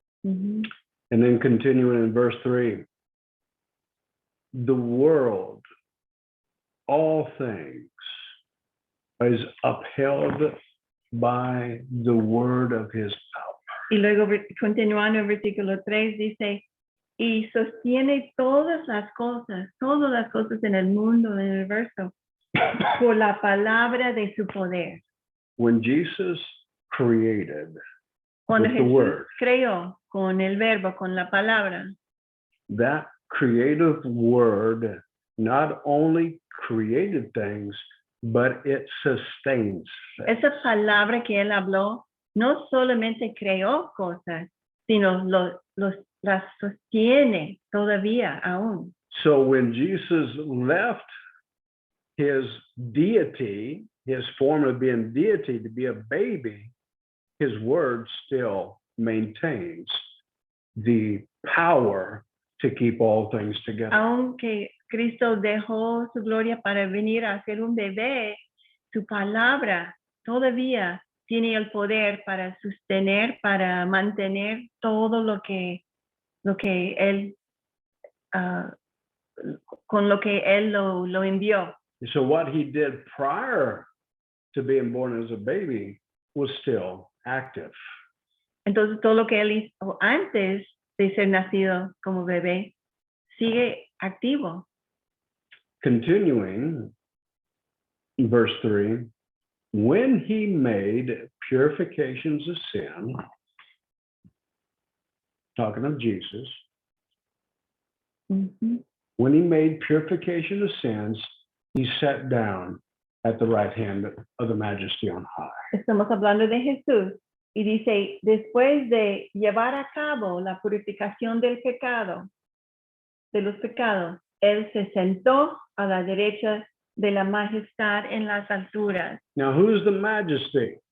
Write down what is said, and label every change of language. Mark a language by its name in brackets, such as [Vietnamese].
[English] And then continuing in verse 3, the world, all things, is upheld by the word of his power. [Spanish] Y luego continuando el versículo 3 dice, y sostiene todas las cosas en el mundo, en el universo, por la palabra de su poder. [English] When Jesus created [Spanish] Cuando [English] with the [Spanish] Jesús [English] word, [Spanish] creó con el verbo, con la palabra, [English] that creative word not only created things, but it sustains things. [Spanish] esa palabra que él habló no solamente creó cosas, sino las sostiene todavía aún. [English] So when Jesus left his deity, his form of being deity to be a baby, his word still maintains the power to keep all things together. [Spanish] Aunque Cristo dejó su gloria para venir a ser un bebé, su palabra todavía tiene el poder para sostener, para mantener todo lo que él, con lo que él lo envió. [English] So what he did prior to being born as a baby was still active. [Spanish] Entonces todo lo que él hizo antes de ser nacido como bebé sigue activo. [English] Continuing, verse 3, when he made purifications of sin, talking of Jesus, when he made purification of sins, he sat down at the right hand of the Majesty on high. [Spanish] Estamos hablando de Jesús y dice, después de llevar a cabo la purificación del pecado, de los pecados, él se sentó a la derecha de la majestad en las alturas. [English] Now, who's the Majesty?